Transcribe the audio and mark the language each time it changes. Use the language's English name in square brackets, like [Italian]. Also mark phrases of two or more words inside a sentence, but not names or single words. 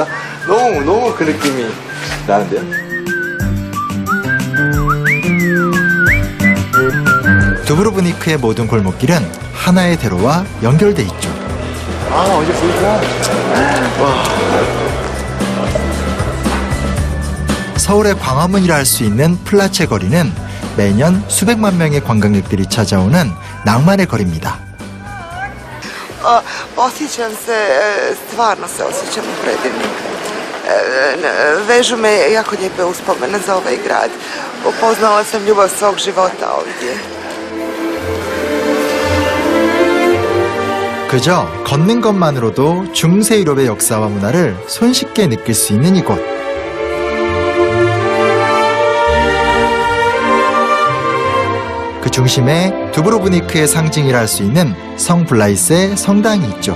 [Korean] 너무 그 느낌이 나는데요? 두브로브니크의 모든 골목길은 하나의 대로와 연결돼 있죠. 어제 보니까 와. 서울의 광화문이라 할 수 있는 플라체 거리는 매년 수백만 명의 관광객들이 찾아오는 낭만의 거리입니다. [Croatian] Osjećam se, stvarno se osjećam predivnim. Vežu me jako lijepe uspomene za ovaj grad. Upoznala sam ljubav svog života ovdje. [Korean] 그저 걷는 것만으로도 중세 유럽의 역사와 문화를 손쉽게 느낄 수 있는 이곳. 그 중심에 두브로브니크의 상징이라 할 수 있는 성 블라이스의 성당이 있죠.